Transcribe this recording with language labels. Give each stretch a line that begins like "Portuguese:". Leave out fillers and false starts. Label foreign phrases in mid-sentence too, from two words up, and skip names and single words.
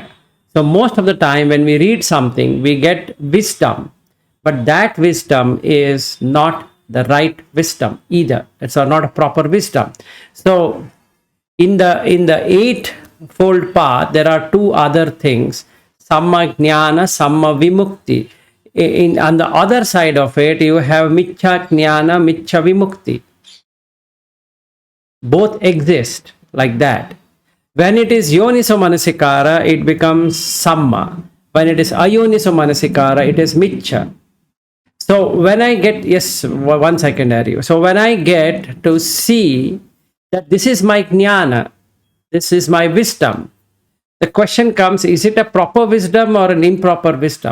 English: So most of the time when we read something, we get wisdom, but that wisdom is not the right wisdom either. It's not a proper wisdom. So in the eightfold path, there are two other things:
Pali: samma jnana, samma vimukti.
English: On the other side of it, you have
Pali: michya jnana, michya vimukti.
English: Both exist like that. When it is
Pali: yoniso manasikara,
English: it becomes samma. When it is
Pali: ayoniso manasikara,
English: it is michya. So when I get, yes, 1 second, Aryu. So when I get to see that this is my jnana, this is my wisdom, the question comes, is it a proper wisdom or an improper wisdom?